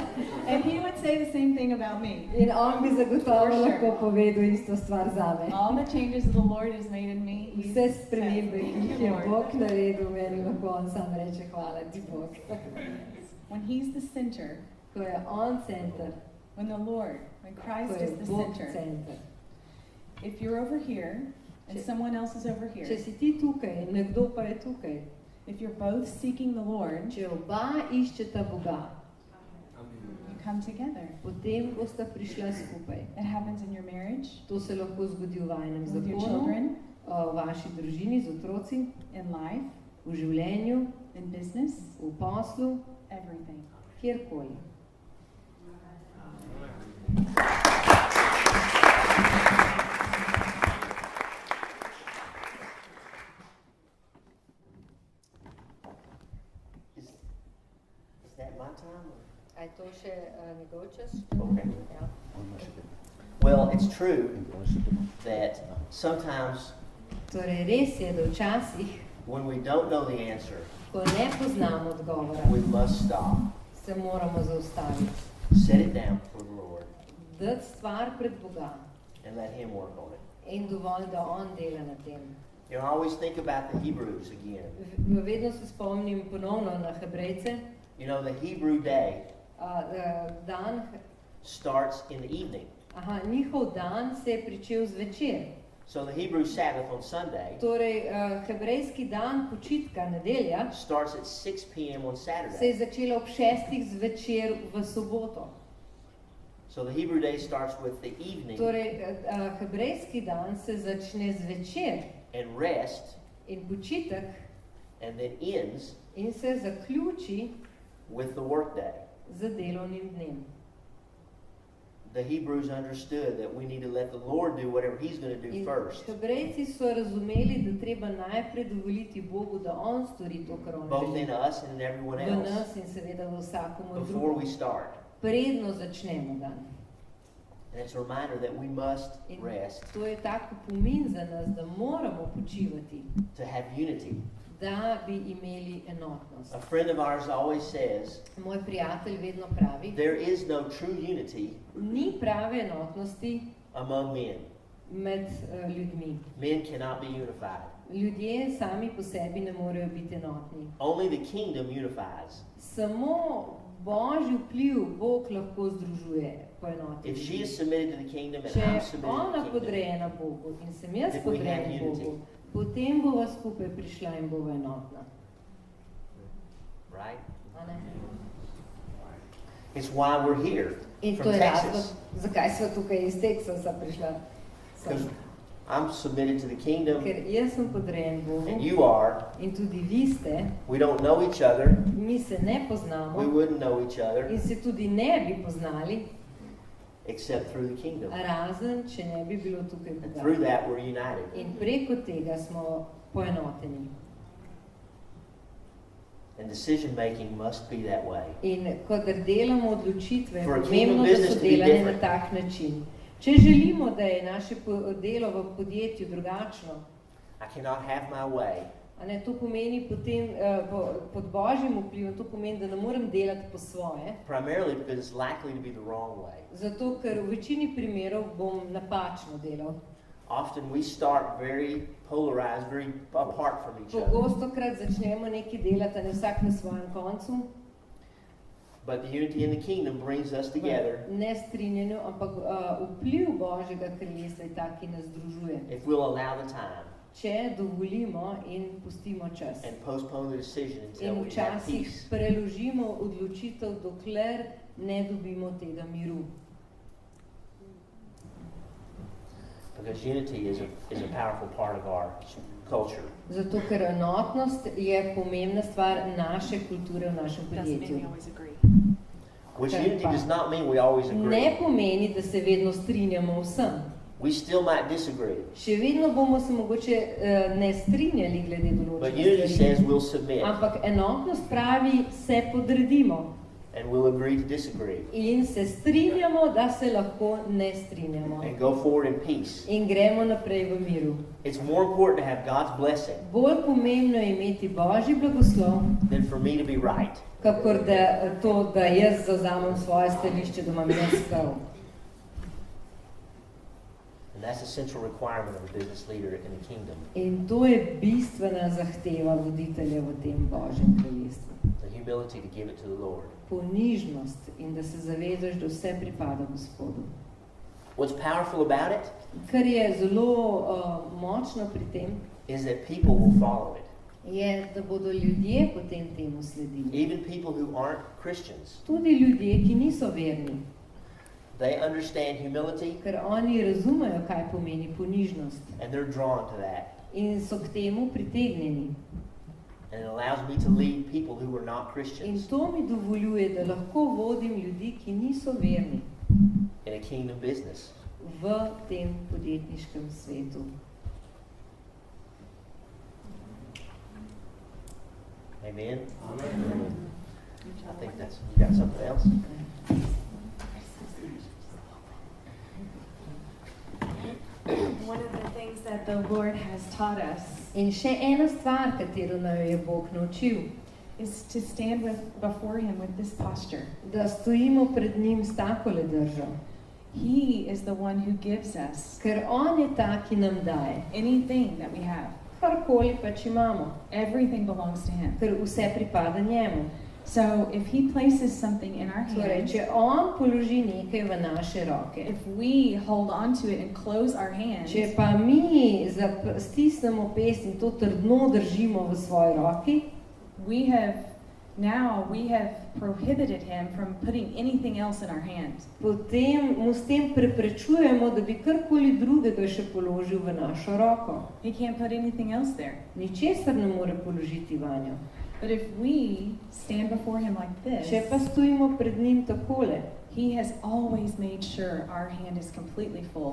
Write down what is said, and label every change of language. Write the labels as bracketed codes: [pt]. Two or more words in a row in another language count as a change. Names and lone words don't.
[en] and he would say the same thing about me. [sl] In on bi zagotovo [en] For sure. [sl] lahko povedal isto stvar zame. [en] All the changes that the Lord has made in me, he [sl] Vse [en] says, [sl] spremembe, ki [en] "Thank [sl] jih [en] you, [sl] je [en] Lord." [sl] Bog naredil, meni lahko on sam reče hvala ti Bog. [en] When he's the center, [sl] Ko je on center, [en] when the Lord, when [sl] ko [en] Christ [sl] je [en] is the [sl] Bog [en] center, [sl] center. [en] if you're over here and [sl] Če- [en] someone else is over [sl] Če [en] here, [sl] si ti tukaj, nekdo pa je tukaj, [en] if you're both seeking the Lord, [sl] če oba iščeta Boga, [en] you come together. [sl] potem bosta prišla skupaj. [en] It happens in your marriage, [sl] To se lahko zgodi v vajnem [en] with your [sl] zakonu, [en] children, [sl] v vaši družini, z otroci, [en] in life, [sl] v življenju, [en] in business, [sl] v poslu, [en] everything. [sl] kjerkoli. [en] Is that my time? [sl] A je to še njegov čas? [en] Okay. [sl] Ja. [en] Well, it's true that sometimes [sl] Torej, res je, da včasih, [en] when we don't know the answer, [sl] ko ne poznamo odgovora, [en] we must stop, [sl] se moramo zaustaviti. [en] set it down for the Lord, [sl] Dati stvar pred Boga [en] and let Him work on it. [sl] in dovolj, da on dela na tem. [en] You know, I always think about the Hebrews again. [sl] Vedno se spomnim ponovno na Hebrejce. [en] You know, the Hebrew day [sl] Dan, [en] starts in the evening. [sl] njihov dan se je pričel zvečer. [en] So the Hebrew Sabbath on Sunday [sl] Torej, hebrejski dan počitka, nedelja, [en] starts at 6 p.m. on [sl] se je [en] Saturday. [sl] začela ob 6 zvečer v soboto. [en] So the Hebrew day starts with the evening [sl] Torej, hebrejski dan se začne zvečer [en] and rest, [sl] in počitek [en] and then ends [sl] in se zaključi [en] with the workday. [sl] z delovnim dnem. [en] The Hebrews understood that we need to let the Lord do whatever He's going to do [sl] In [en] first, [sl] Hebrejci so razumeli, da treba najprej dovoliti Bogu, da on stori to, kar on [en] both in [sl] želi. [en] us and in everyone [sl] V [en] else, [sl] nas in seveda v vsakomur [en] before we [sl] drugem. [en] start. [sl] Predno začnemo dan. [en] And it's a reminder that we must [sl] In [en] rest [sl] to je tak opomin za nas, da moramo počivati, [en] to have unity. [sl] da bi imeli enotnost. [en] A friend of ours always says, [sl] Moj prijatelj vedno pravi, [en] there is no true unity [sl] ni prave enotnosti [en] among men. [sl] med ljudmi. [en] Men cannot be unified. [sl] Ljudje sami po sebi ne morejo biti enotni. [en] Only the kingdom unifies. [sl] Samo Božji vpliv Bog lahko združuje, poenoti. [en] If she [sl] ljudi. [en] is submitted to the kingdom and [sl] Če [en] I'm [sl] je [en] submitted to [sl] ona [en] the kingdom, [sl] podrejena Bogu in sem jaz [en] If we have [sl] podrejen [en] unity. [sl] Bogu, potem bova skupaj prišla in bova enotna. [en] right? [sl] A ne? [en] It's why we're here [sl] In [en] from [sl] to je razlog, [en] Texas. [sl] zakaj sva tukaj iz Teksasa prišla. sem. [en] I'm submitted to the kingdom, [sl] ker jaz sem podrejen Bogu [en] and you are. [sl] in tudi vi ste, [en] We don't know each other. [sl] mi se ne [en] We [sl] poznamo [en] wouldn't know each other [sl] in se tudi ne bi poznali, [en] except through the kingdom. [sl] razen če ne bi bilo tukaj [en] And [sl] Boga. [en] through that, we're united. [sl] In preko tega smo poenoteni. [en] And decision making must be that way. [sl] In kadar delamo odločitve, je [en] For a [sl] pomembno, [en] kingdom [sl] da [en] business [sl] so [en] to be [sl] delane na [en] different. [sl] tak način. Če želimo, da je naše delo v podjetju drugačno, [en] I cannot have my way. [sl] a ne, to pomeni potem pod Božjim vplivom, to pomeni, da ne morem delati po svoje, [en] Primarily because it's likely to be the wrong way. [sl] zato ker v večini primerov bom napačno delal. [en] Often we start very polarized, very apart from each other. [sl] Pogostokrat začnemo nekaj delati, a ne vsak na svojem koncu, [en] But the unity in the kingdom brings us together [sl] ne strinjanju, ampak vpliv Božjega kraljestva je tak, ki nas združuje. [en] if we'll allow the time [sl] Če dovolimo in pustimo čas. [en] and postpone the decision until [sl] In [en] we have [sl] včasih [en] peace. [sl] preložimo odločitev, dokler ne dobimo tega miru. [en] Because unity is a powerful part of our culture. [sl] Zato, ker enotnost je pomembna stvar naše kulture v našem [en] Doesn't mean [sl] podjetju. [en] we always agree. Which Okay, unity fine. does not mean we always [sl] Ne [en] agree. [sl] pomeni, da se vedno strinjamo vsem. [en] We still might disagree. [sl] Še vedno bomo se mogoče ne strinjali glede [en] But unity [sl] določenih [en] says [sl] stvari. [en] we'll submit [sl] Ampak enotnost pravi, se podredimo [en] and we'll agree to disagree [sl] in se strinjamo, da se lahko ne strinjamo. [en] and go forward in peace. [sl] In gremo naprej v miru. [en] It's more important to have God's blessing [sl] Bolj pomembno je imeti Božji blagoslov, [en] than for me to be right. [sl] kakor da to, da jaz zavzamem svoje stališče, da imam jaz prav. [en] And that's a central requirement of a business leader in the kingdom. [sl] In to je bistvena zahteva voditelja v tem Božjem kraljestvu. [en] The humility to give it to the Lord. [sl] Ponižnost in da se zavedaš, da vse pripada Gospodu. [en] What's powerful about it [sl] Kar je zelo močno pri tem, [en] is that people will follow it. [sl] je, da bodo ljudje potem temu sledili. [en] Even people who aren't Christians. [sl] Tudi ljudje, ki niso verni, [en] They understand humility [sl] ker oni razumejo, kaj pomeni ponižnost [en] and they're drawn to that. [sl] in so k temu pritegnjeni. [en] And it allows me to lead people who are not [sl] In [en] Christians [sl] to mi dovoljuje, da lahko vodim ljudi, ki niso verni [en] in a kingdom business. [sl] v tem podjetniškem svetu. [en] Amen? I think that's, you got something else? One of the things that the Lord has taught us [sl] In še ena stvar, katero nam je Bog naučil, [en] is to stand before Him with this posture. [sl] da stojimo pred njim s takole držo. [en] He is the one who gives us [sl] Ker on je ta, ki nam daje. [en] anything that we have. [sl] Karkoli pač imamo. [en] Everything belongs to Him. [sl] Ker vse pripada njemu. [en] So if He places something in our [sl] Torej, [en] hands, [sl] če on položi nekaj v naše roke, [en] if we hold on to it and close our hands, [sl] če pa mi stisnemo pest in to trdno držimo v svoji roki, [en] we have prohibited Him from putting anything else in our hands. [sl] potem mu s tem preprečujemo, da bi karkoli drugega še položil v našo roko. [en] He can't put anything else there. [sl] Ničesar ne more položiti vanjo. [en] But if we stand before Him like [sl] Če pa [en] this, [sl] stojimo pred njim takole, [en] He has always made sure our hand is completely full.